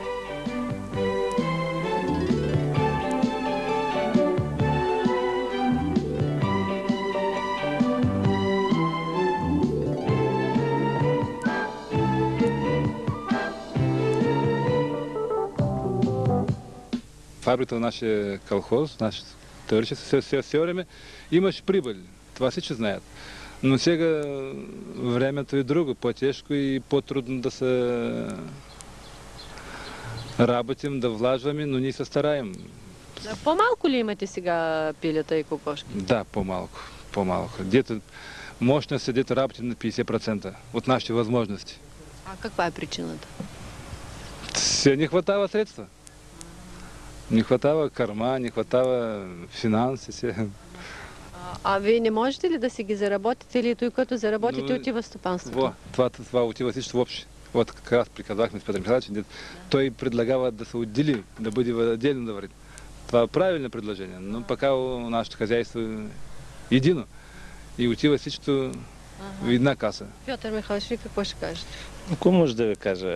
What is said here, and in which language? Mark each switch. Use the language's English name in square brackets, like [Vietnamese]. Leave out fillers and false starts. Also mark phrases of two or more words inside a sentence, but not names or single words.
[Bulgarian] Фабриката на нашия колхоз, нашето товарищество, все време имаше прибыль. Това всички знаят. Но сега времето е друго, по-тежко и по-трудно да се работим, да влажваме, но ние се стараем. По-малко ли имате сега пилета и кокошки? Да, по-малко. Где-то мощност е, где-то работим на 50% от нашите възможности. А каква е причината? Все не хватава средства. Не хватава корма, не хватава финанси. А вие не можете ли да си ги заработите или той като заработите отива в стопанството? Това отива всичко въобще. [Russian] Вот как раз [Bulgarian] приказахме с Петър Михайлович, той предлагава да се отдели, да бъде отделно да върви. Това е правилно предложение, но пока нашето хозяйство е едино и отива всичко в една каса. Петър Михайлович, ви какво ще кажете? Какво може да ви кажа?